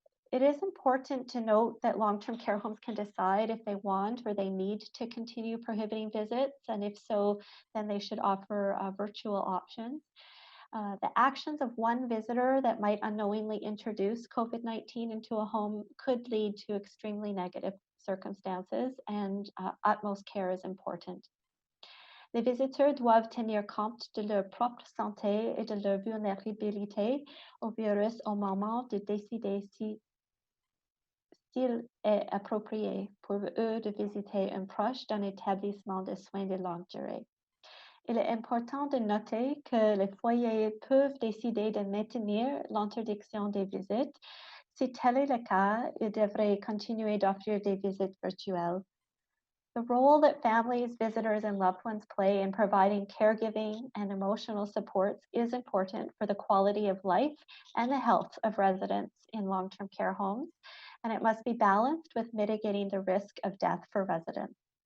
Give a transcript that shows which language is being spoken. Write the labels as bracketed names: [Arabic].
[English] It is important to note that long-term care homes can decide if they want or they need to continue prohibiting visits, and if so, then they should offer virtual options. The actions of one visitor that might unknowingly introduce COVID-19 into a home could lead to extremely negative circumstances, and utmost care is important. [French] Les visiteurs doivent tenir compte de leur propre santé et de leur vulnérabilité au virus au moment de décider s'il est approprié pour eux de visiter un proche d'un établissement de soins de longue durée. Il est important de noter que les foyers peuvent décider de maintenir l'interdiction des visites. Si tel est le cas, ils devraient continuer d'offrir des visites virtuelles. [English] The role that families, visitors, and loved ones play in providing caregiving and emotional supports is important for the quality of life and the health of residents in long-term care homes, and it must be balanced with mitigating the risk of death for residents.